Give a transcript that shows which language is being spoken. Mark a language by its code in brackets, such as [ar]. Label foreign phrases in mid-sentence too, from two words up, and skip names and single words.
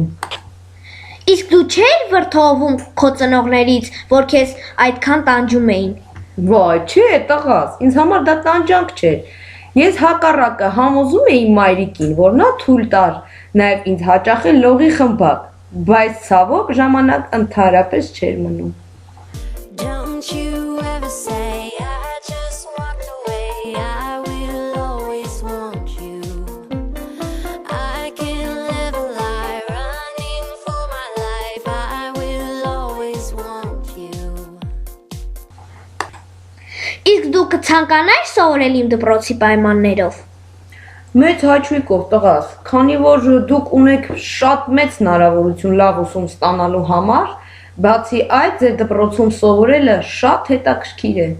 [hy] Իսկ դու չէիր վրդովում քո ծնողներից, որ քեզ այդքան տանջում էին։ Վայ, չէ, տղաս, ինձ համար դա տանջանք չէր։ Ես հակառակը համոզում էի մայրիկին, որ նա թույլ տար նաև ինձ հաճախել լողի խմբակ, բայց ցավոք ժամանակ ընդհանրապես չէր մնում։ [en] Don't you ever say I just walked away. I will always want you. I can't live a lie running for my life. I will always want you. [hy] Իսկ դու կցանկանայիր սովորել իմ դպրոցի պայմաններով։ Մեծ հաճույքով տղաս, քանի որ դուք ունեք շատ մեծ հնարավորություն լավ ուսում ստանալու համար, բացի այդ ձեր դպրոցում սովորելը շատ հետաքրքիր է։